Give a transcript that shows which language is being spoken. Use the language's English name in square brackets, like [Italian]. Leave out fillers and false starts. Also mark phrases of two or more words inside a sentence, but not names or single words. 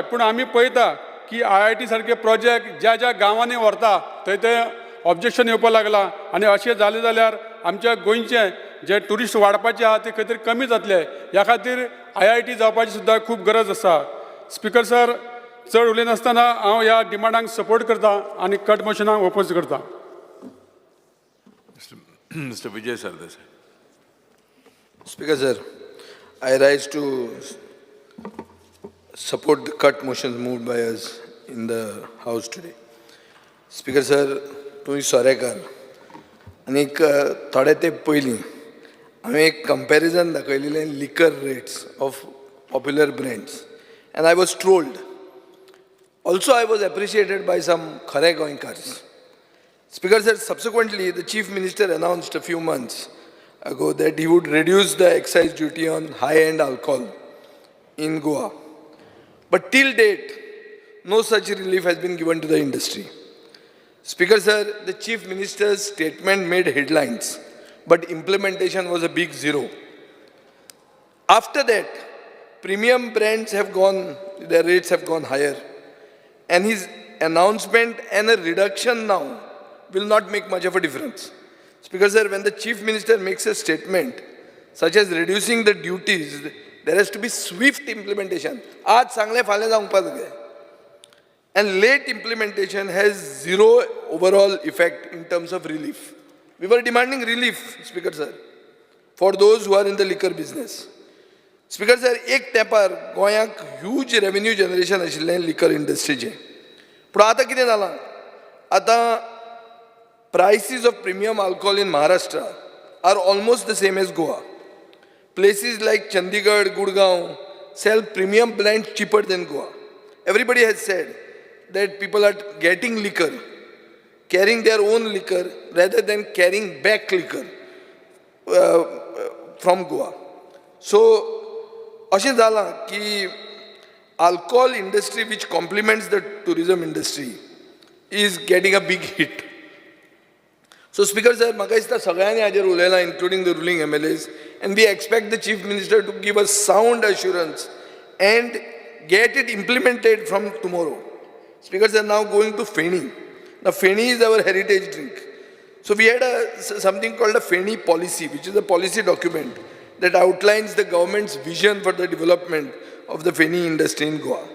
[Konkani] पूण आमी पळयता की IIT सारके प्रोजेक्ट ज्या ज्या गांवांनी व्हरता थंय ऑब्जेक्शन येवपाक लागला आनी अशें जालें जाल्यार आमच्या गोंयचे जे ट्युरिस्ट वाडपाचे आहा ते खंय तरी कमी जातले. ह्या खातीर IIT जावपाची सुद्दां खूब गरज आसा. स्पीकर सर, चड उलयनासतना हांव ह्या डिमांडांक सपोर्ट करता आनी कट मोशनाक ओपोज करता. [English] Mr. Vijay Sardesai. Speaker sir, I rise to support the cut motions moved by us in the House today. Speaker sir, [Konkani] तुम्ही सोरेकार आनी थोडे ते पयलीं हांवें एक कंपॅरिजन दाखयलेलें [English] liquor rates of popular brands and I was trolled. also I was appreciated by some [Konkani] खरे गोंयकार्स. [English] Speaker sir, subsequently the Chief Minister announced a few months ago that he would reduce the excise duty on high-end alcohol in Goa. But till date, no such relief has been given to the industry. Speaker sir, the Chief Minister's statement made headlines, but implementation was a big zero. After that, premium brands have gone, their rates have gone higher. And his announcement and a reduction now will not make much of a difference. Speaker sir, when the Chief Minister makes a statement such as reducing the duties, there has to be swift implementation. [Konkani] आज सांगले फाल्यां जावपाक जाय. [English] And late implementation has zero overall effect in terms of relief. We were demanding relief, Speaker sir, for those who are in the liquor business. Speaker sir, [Konkani] एक तेंपार गोंयांक [English] huge revenue generation [Konkani] आशिल्लें [English] liquor industryचें. [Konkani] पूण आतां कितें जालां? [English] आतां prices of premium alcohol in Maharashtra are almost the same as Goa. Places like Chandigarh, Gurgaon sell premium blends cheaper than Goa. Everybody has said that people are getting liquor, carrying their own liquor rather than carrying back liquor from Goa. So, [Konkani] अशें जालां की [English] alcohol industry which complements the tourism industry is getting a big hit. So, Speaker sir, [Konkani] म्हाका दिसता सगळ्यांनी हाजेर उलयलां, [English] including the ruling MLAs, and we expect the Chief Minister to give us sound assurance and get it implemented from tomorrow. Speaker sir, now going to feni. Now, feni is our heritage drink. So, we had something called a feni policy, which is a policy document that outlines the government's vision for the development of the feni industry in Goa.